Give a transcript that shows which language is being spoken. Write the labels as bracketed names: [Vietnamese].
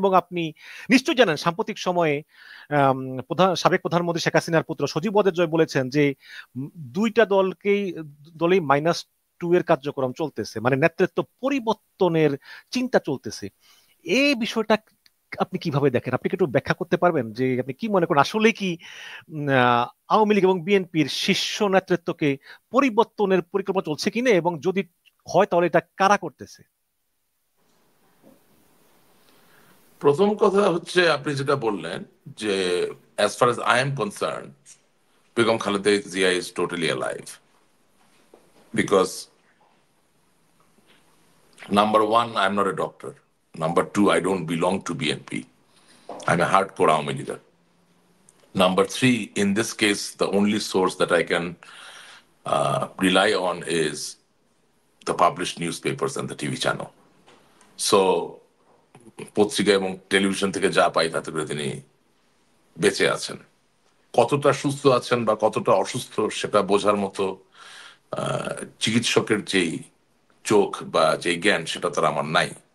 [Bangla] এবং আপনি নিশ্চয়ই জানেন সাম্প্রতিক সময়ে আম, সাবেক প্রধানমন্ত্রী শেখ হাসিনার পুত্র সজীব ওয়াজেদ জয় বলেছেন যে দুইটা দলেই -2 এর কার্যক্রম চলতেছে, মানে নেতৃত্ব পরিবর্তনের চিন্তা চলতেছে। এই বিষয়টা আপনি কিভাবে দেখেন? আপনি কি একটু ব্যাখ্যা করতে পারবেন যে আপনি কি মনে করেন, আসলে কি আওয়ামী লীগ এবং বিএনপির শীর্ষ নেতৃত্বকে পরিবর্তনের পরিকল্পনা চলছে কিনা, এবং যদি হয় তাহলে এটা কারা করতেছে? প্রথম কথা হচ্ছে আপনি যেটা বললেন যে [English] as far as I am concerned, Begum Khaleda Zia is totally alive, because number one, I'm not a doctor. Number two, I don't belong to BNP. I'm a hardcore Aumi leader. Number three, in this case, the only source that I can rely on is the published newspapers and the TV channel. [Bangla] So, পত্রিকা এবং television থেকে যা পাই তাতে করে তিনি বেঁচে আছেন। কতটা সুস্থ আছেন বা কতটা অসুস্থ সেটা বোঝার মতো চিকিৎসকের যেই চোখ বা যেই জ্ঞান সেটা তার আমার নাই।